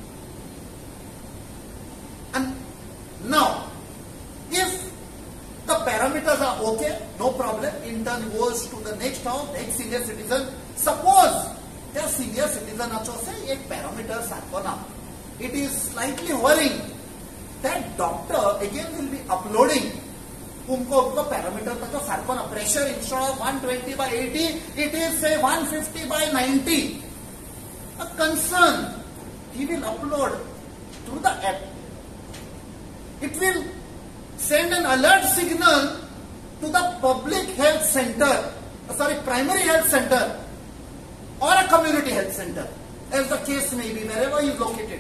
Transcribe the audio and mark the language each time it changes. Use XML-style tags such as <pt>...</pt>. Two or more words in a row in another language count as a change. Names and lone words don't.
<en>And now, if the parameters are okay, no problem, intern goes to the next house, next senior citizen. Suppose the senior citizen say</en> <kok>एक parameter सारखो ना.</kok> <en>It is slightly worrying. That doctor again will be uploading उनको parameter</en> <kok>ताचो सारखो ना.</kok> <en>Pressure instead of 120/80, it is say 150/90. A concern, he will upload through the app. It will send an alert signal to the public health center, primary health center or a community health center, as the case may be, wherever you locate it.</en>